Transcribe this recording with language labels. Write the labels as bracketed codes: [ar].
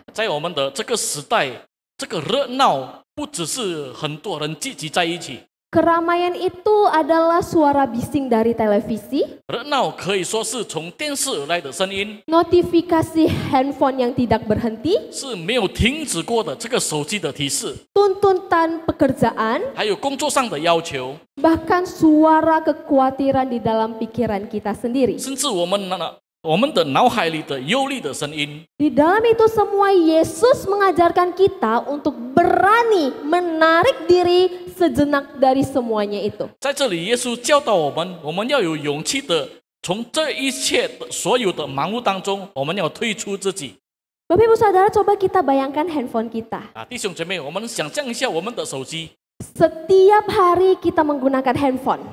[zh] 在我们的这个时代，这个热闹不只是很多人聚集在一起。 [id] Keramaian itu adalah suara bising dari televisi, [zh] 热闹可以说是从电视而来的声音， [id] notifikasi handphone yang tidak berhenti, [zh] 是没有停止过的这个手机的提示， [id] tuntutan pekerjaan, [zh] 还有工作上的要求， [id] bahkan suara kekhawatiran di dalam pikiran kita sendiri. [zh] 甚至我们的脑海里的忧虑的声音。 [id] Di dalam itu semua Yesus mengajarkan kita untuk berani menarik diri sejenak dari semuanya itu. [zh] 在这里，耶稣教导我们要有勇气的从这一切的所有的忙碌当中，我们要退出自己。 [id] Bapak Ibu Saudara, coba kita bayangkan handphone kita. [zh] 弟兄姐妹，我们想象一下我们的手机， [id] Setiap hari kita menggunakan handphone.